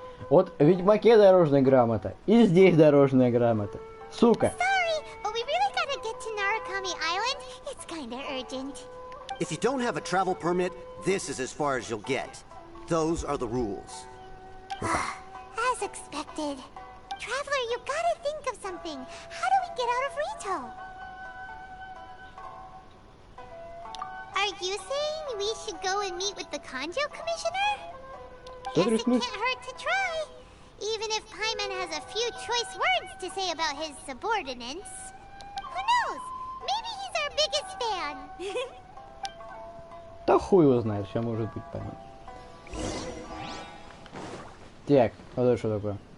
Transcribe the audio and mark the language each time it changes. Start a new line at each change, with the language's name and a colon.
Russian: Вот в Ведьмаке дорожная грамота. И здесь дорожная грамота. Сука.
English: Sorry, but we really gotta get to Narukami Island. It's kinda urgent. If you don't have a travel permit, this is as far as you'll get. Those are the rules. As expected. Traveler, you gotta think of something. How do we get out of Rito? Are you saying we should go and meet with the Kanjo Commissioner? Guess it can't hurt to try. Even if Paimon has a few choice words to say about his subordinates. Who knows? Maybe he's our biggest fan.
Russian: Да хуй его знает, все может быть, Paimon. Так, вот это что такое?